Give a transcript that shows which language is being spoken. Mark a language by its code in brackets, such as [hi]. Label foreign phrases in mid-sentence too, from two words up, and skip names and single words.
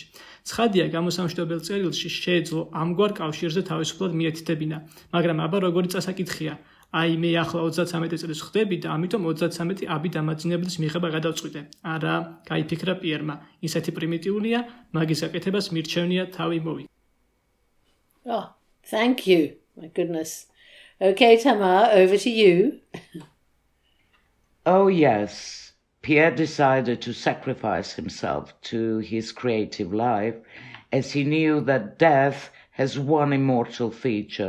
[ka] ცხადია, გამოსამშვიდობელ წერილში შეეძლო ამგვარ კავშირზე თავისუფლად მიეთითებინა, მაგრამ აბა როგორი წასაკითხია. აი, მე ახლა 33 წელს ხდები და ამიტომ 33 აბი დამაძინებლის მიღება გადავწყვიტე. არა, გაიფიქრა პიერმა, ისეთი პრიმიტიულია, მაგის გაკეთებას მირჩევნია თავი მოვი. [en] Oh, thank you. My goodness. Okay, Tamar, over to you. Oh, yes. Pierre decided to sacrifice himself to his creative life as he knew that death has one immortal feature.